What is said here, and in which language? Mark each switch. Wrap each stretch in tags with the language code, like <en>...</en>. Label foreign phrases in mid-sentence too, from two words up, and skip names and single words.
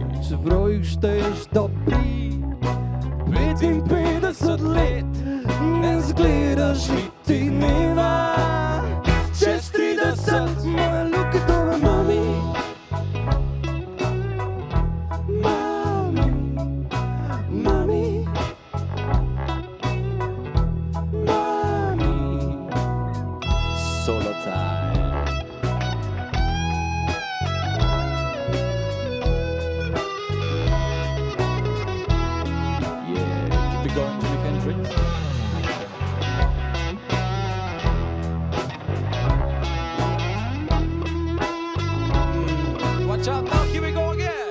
<sl>Čeprav jih šteješ dobrih 55 let, ne zgledaš niti dneva čez 30, moja Lukatova mami.</sl> <en>Solo time. Yeah, keep it going, Jimi Hendrix. Watch out now, here we go again.</en>